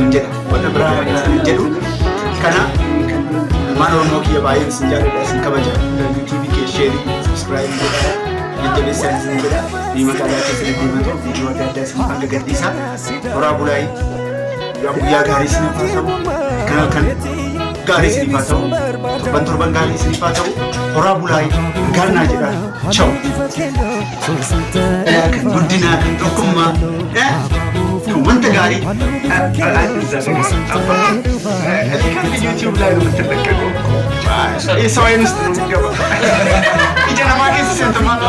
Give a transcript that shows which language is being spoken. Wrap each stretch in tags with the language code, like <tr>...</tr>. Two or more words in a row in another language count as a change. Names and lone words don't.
<om>jedha wanna biraa isin jedhu kana maan oromoo kiyya baay'een isin jaalladha isin kabaja yuutuubii kee sheerii sabskraayibii godhaa jajjabeessaa isin jedha magaalaa keessa deddeematu viidiyoo adda addaa isin hanga gadhiisaa horaa bulaayii guyyaa gaarii isin haa ta'u kan gaarii isin haa ta'u torban gaarii isin haa ta'u horaa bulaayii gaannaa jedha ciao kan guddinaa kan tokkummaa kan wanta gaarii kan YouTube</om> <am>ላይ ነው የምትለቀቀው የሰው አይን ውስጥ ነው የሚገባው</am> <om>ija namaa keessa seenta</om>